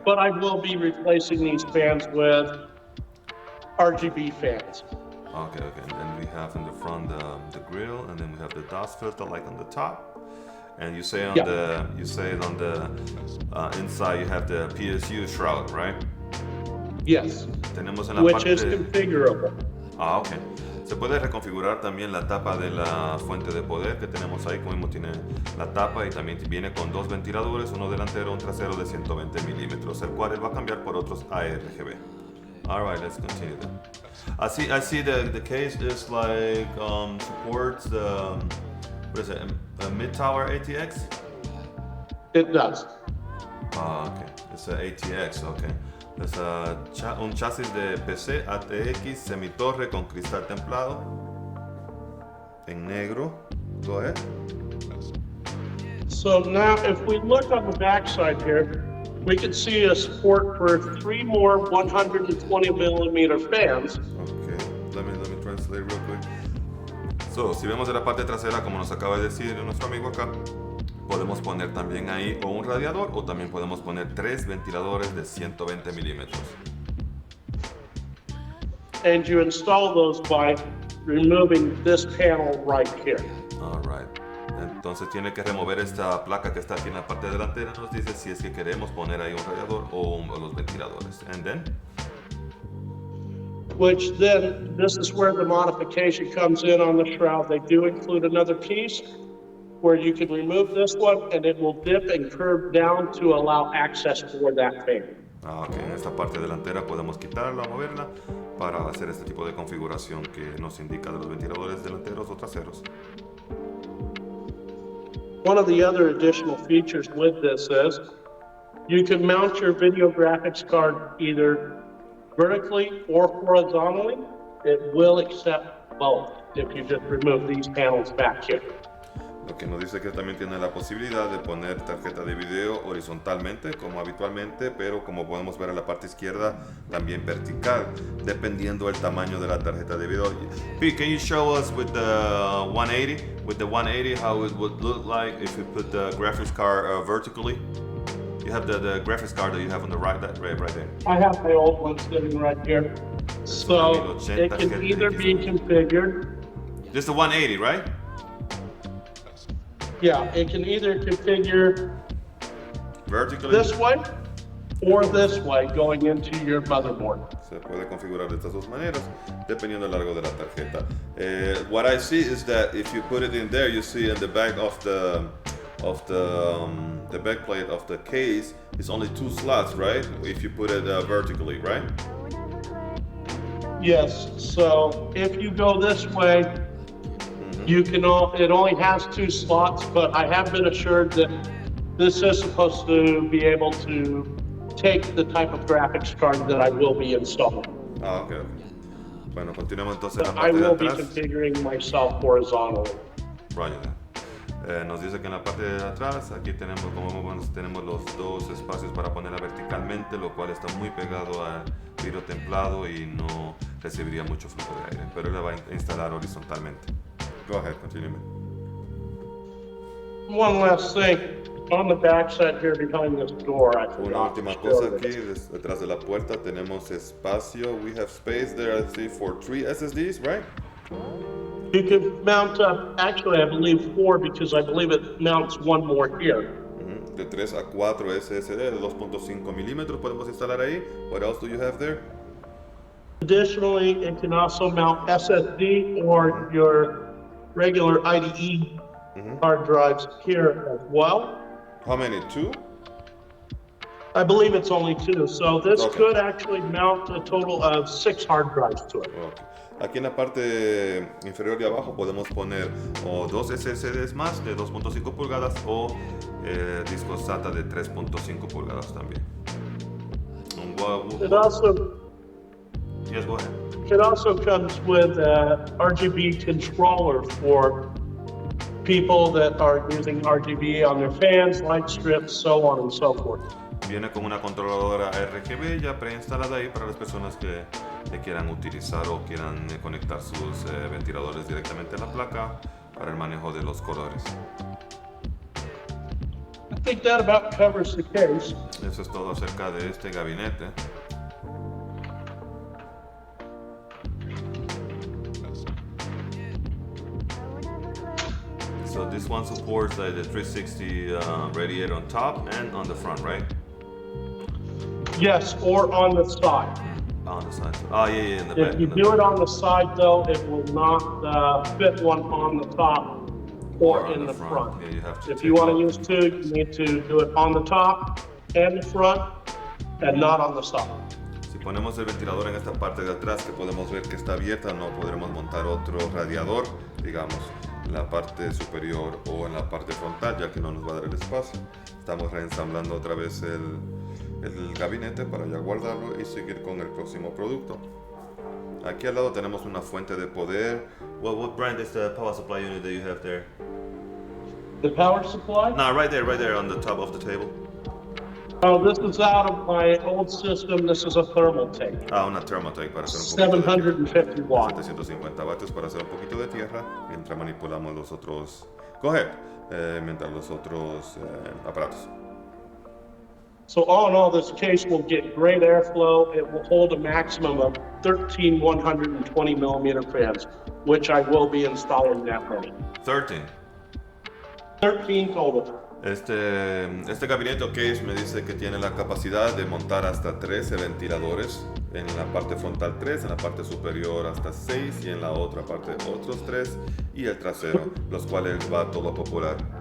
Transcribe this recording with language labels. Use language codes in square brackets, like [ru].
[en] But I will be replacing these fans with RGB fans. Okay. And then we have in the front the grill, and then we have the dust filter like on the top. And you say on the inside you have the PSU shroud, right? Yes. [es] Tenemos en la [en] Which [es] parte [en] is configurable. Okay. [es] Se puede reconfigurar también la tapa de la fuente de poder que tenemos ahí, como mismo tiene la tapa y también viene con 2 ventiladores, uno delantero, un trasero de 120 milímetros, el cual él va a cambiar por otros ARGB. [en] Alright, let's continue then. I see the case is like supports the what is it, a mid-tower ATX? It does. Okay. It's a ATX, okay. [es] Es un chasis de PC ATX semitorre con cristal templado en negro. [en] Go ahead. So now if we look on the back side here, we can see a support for 3 more 120 millimeter fans. Okay, let me translate real quick. [es] So, si vemos de la parte trasera, como nos acaba de decir nuestro amigo acá, podemos poner también ahí o un radiador o también podemos poner 3 ventiladores de 120 milímetros. [en] And you install those by removing this panel right here. All right. [es] Entonces tiene que remover esta placa que está aquí en la parte delantera. Nos dice si es que queremos poner ahí un radiador o los ventiladores. [en] And then? Which then, this is where the modification comes in on the shroud. They do include another piece where you can remove this one and it will dip and curve down to allow access for that fan. [es] Ok, en esta parte delantera podemos quitarla, moverla para hacer este tipo de configuración que nos indica de los ventiladores delanteros o traseros. [en] One of the other additional features with this is you can mount your video graphics card either vertically or horizontally. It will accept both if you just remove these panels back here. [es] Lo que nos dice que también tiene la posibilidad de poner tarjeta de video horizontalmente como habitualmente, pero como podemos ver en la parte izquierda también vertical, dependiendo del tamaño de la tarjeta de video. [en] Pete, can you show us with the 180? With the 180, how it would look like if you put the graphics card vertically? You have the graphics card that you have on the right there. I have my old one sitting right here. So it can either be configured. Just the 180, right? Yeah, it can either configure vertically this way or this way going into your motherboard. [es] Se puede configurar de estas dos maneras dependiendo del largo de la tarjeta. [en] What I see is that if you put it in there, you see in the back of the back plate of the case is only 2 slots, right? If you put it vertically, right? Yes. So if you go this way, you can it only has 2 slots, but I have been assured that this is supposed to be able to take the type of graphics card that I will be installing. Ah, okay. [es] Bueno, continuamos entonces en la [en] I [es] parte de [en] will be [es] atrás. [en] configuring myself horizontally. Roger that. [es] Nos dice que en la parte de atrás, aquí tenemos, como vemos, tenemos los dos espacios para ponerla verticalmente, lo cual está muy pegado al vidrio templado y no recibiría mucho flujo de aire, pero la va a instalar horizontalmente. [en] Go ahead, continue. One last thing, on the back side here behind this door, I [es] Una [en] forgot [es] última [en] to [es] cosa [en] show [es] aquí, [en] this. [es] detrás de la puerta tenemos espacio. [en] We have space there, I see, for 3 SSDs, right? You can mount up, actually I believe 4 because I believe it mounts one more here. [es] De 3 a 4 SSD de 2.5 milímetros podemos instalar ahí. [en] What else do you have there? Additionally, it can also mount SSD or your regular IDE hard drives here as well. How many? 2? I believe it's only 2, so this Okay. could actually mount a total of 6 hard drives to it. Okay. [es] Aquí en la parte inferior de abajo podemos poner o 2 SSDs más de 2.5 pulgadas o discos SATA de 3.5 pulgadas también. [en] It also Yes, go ahead. It also comes with a RGB controller for people that are using RGB on their fans, light strips, so on and so forth. [es] Viene con una controladora RGB ya preinstalada ahí para las personas que le quieran utilizar o quieran conectar sus ventiladores directamente a la placa para el manejo de los colores. [en] I think that about covers the case. [es] Eso es todo acerca de este gabinete. [en] So this one supports the 360 radiator on top and on the front, right? Yes, or on the side. On the side. Oh, yeah, in the back. If you do it on the side, though, it will not fit one on the top or in the front. Yeah, you have to If you want to use 2, you need to do it on the top and the front and not on the side. [es] Si ponemos el ventilador en esta parte de atrás que podemos ver que está abierta, no podremos montar otro radiador, digamos, en la parte superior o en la parte frontal, ya que no nos va a dar el espacio. Estamos reensamblando otra vez el gabinete para ya guardarlo y seguir con el próximo producto. Aquí al lado tenemos una fuente de poder. [en] What brand is the power supply unit that you have there? The power supply? No, right there on the top of the table. Oh, this is out of my old system. This is a thermal tank. [es] Ah, una Thermotech para hacer un poquito [en] 750 watts. [es] 750 vatios para hacer un poquito de tierra mientras manipulamos los otros. [en] Go ahead. [es] Mientras los otros aparatos. [en] So all in all, this case will get great airflow. It will hold a maximum of 13 120 millimeter fans. which I will be installing that many. 13. 13 total. [es] Este gabinete o case me dice que tiene la capacidad de montar hasta 13 ventiladores. En la parte frontal 3, en la parte superior hasta 6 y en la otra parte otros 3 y el trasero, los cuales va todo a popular.